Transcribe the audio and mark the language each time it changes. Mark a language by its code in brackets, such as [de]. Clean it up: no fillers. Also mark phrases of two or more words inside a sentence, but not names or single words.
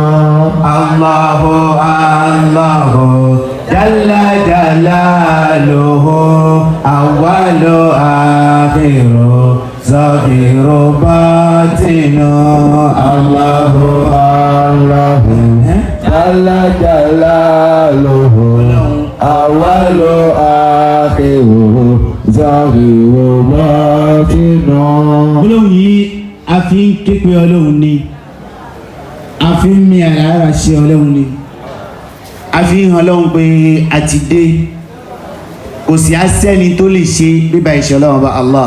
[ar] الله الله جل جلاله أول آخر ظاهر باطن. الله الله جل جلاله أول آخر ظاهر باطن. [yo] Ọlọ́run yìí a fi ń ké pe Ọlọ́run ni, a fi ń mi àrà ṣe Ọlọ́run ni, a fi ń hàn Ọlọ́run pé a ti dé, kò sí asẹ́ni tó lè ṣe bíbá ìṣẹ́ Ọlọ́run bá Allah.